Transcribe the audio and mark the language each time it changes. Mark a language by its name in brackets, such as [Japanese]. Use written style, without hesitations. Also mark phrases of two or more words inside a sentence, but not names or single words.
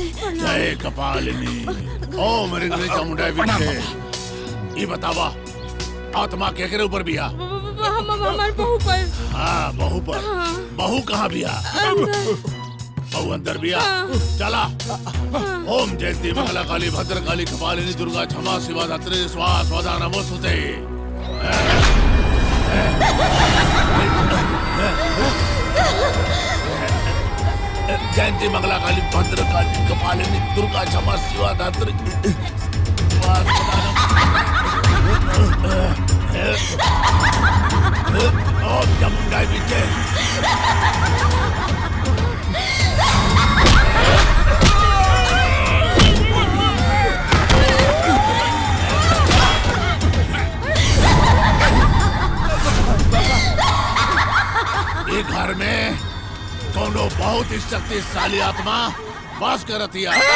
[Sanskrit] जय कपालिनी ओम रिंगरी चामुंडा विखे। [Bhojpuri] ये बतावा आत्मा केकरे ऊपर बिया? हमार बहू पर। हाँ बहू पर। बहू कहाँ बिया? बहू अंदर बिया। चला। [Sanskrit] ओम जयंती मंगला काली भद्र काली कपालिनी दुर्गा क्षमा शिवा धात्री स्वाहा स्वधा नमोस्तुते। जयंती मंगला काली भद्र काली कपालिनी दुर्गा क्षमा शिवा धात्री ओम चामुंडा विखे। [Bhojpuri] ये घर में कोनो बहुत ही शक्तिशाली आत्मा वास करतिया।